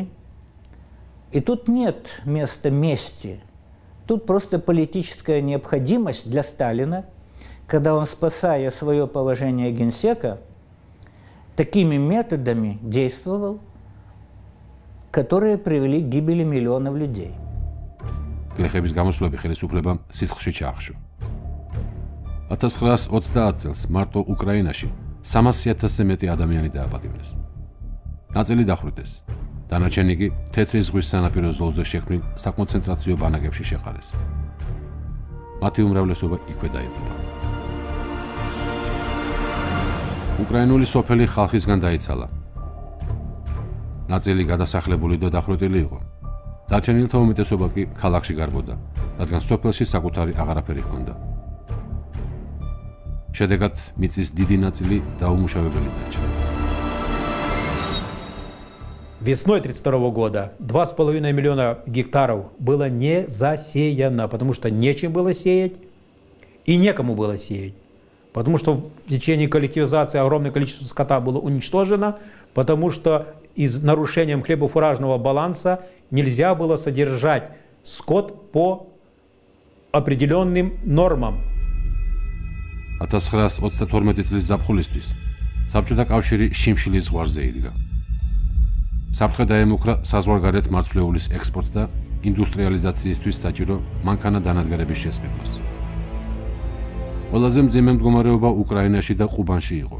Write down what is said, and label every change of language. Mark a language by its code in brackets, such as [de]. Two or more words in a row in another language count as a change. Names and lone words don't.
[ru] И тут нет места мести. Тут просто политическая необходимость для Сталина, когда он, спасая свое положение генсека, такими методами действовал, которые привели к гибели миллионов людей. [ka] გლეხების გამოსვლები ხელისუფლებამ სისხლში ჩაახშო. 1930 წელს მარტო უკრაინაში 300,000-ზე მეტი ადამიანი დააპატიმრეს. ნაწილი დახვრიტეს, დანარჩენი კი თეთრი ზღვის სანაპირო ზოლზე შექმნილ საკონცენტრაციო ბანაკებში შეყარეს. მათი უმრავლესობა იქვე დაიღუპა. უკრაინული სოფელი ხალხისგან დაიცალა. ნაწილი გადასახლებული და დახვრეტილი იყო. დარჩენილთა უმეტესობა კი ქალაქში გარბოდა, რადგან სოფელში საკუთარი აღარაფერი ჰქონდა. შედეგად მიწის დიდი ნაწილი დაუმუშავებელი დარჩა. [ru] Весной 1932 года 2,5 миллиона гектаров было не засеяно, потому что нечем было сеять и некому было сеять. Потому что в течение коллективизации огромное количество скота было уничтожено, потому что из нарушением хлебофуражного баланса нельзя было содержать скот по определенным нормам. [ka] 1932 წლის ზაფხულისთვის საბჭოთა კავშირი შიმშილის ზღვარზე იდგა. საფრთხე დაემუქრა საზღვარგარეთ მარცვლეულის ექსპორტს და ინდუსტრიალიზაციისთვის საჭირო მანქანა დანადგარების შესყიდვას. ყველაზე მძიმე მდგომარეობა უკრაინაში და ყუბანში იყო.